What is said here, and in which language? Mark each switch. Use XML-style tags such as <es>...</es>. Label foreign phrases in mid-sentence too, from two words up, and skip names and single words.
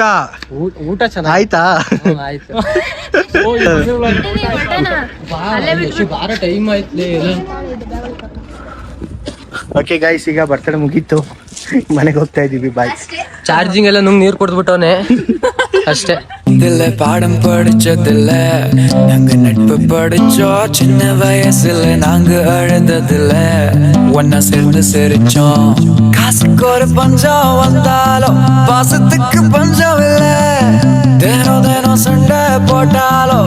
<kn>ಊಟ ಚೆನ್ನಾಗಿ ಆಯ್ತಾ? ಆಯ್ತು. ಬಾರ ಟೈಮ್ ಆಯ್ತು.</kn> <en>OK guys,</en> <kn>ಈಗ ಬರ್ತಡೆ ಮುಗೀತು, ಮನೆಗೆ ಹೋಗ್ತಾ ಇದೀವಿ. ಬಾಯ್. ಚಾರ್ಜಿಂಗ್ ಎಲ್ಲ ನುಂಗ್ ನೀರ್ ಕೊಡ್ಬಿಟ್ಟವನೆ ಅಷ್ಟೇ.</kn> <ta>இதுல பாடம் படிச்சதில்ல, நாங்க நட்பு படிச்சோம். சின்ன வயசுல நாங்க அழுததில்ல, ஒன்னா சேர்ந்து சிரிச்சோம். காசுக்கு ஒரு பஞ்சம் வந்தாலும் பாசத்துக்கு பஞ்சம் இல்ல. தினம் தினம் சண்டை போட்டா</ta>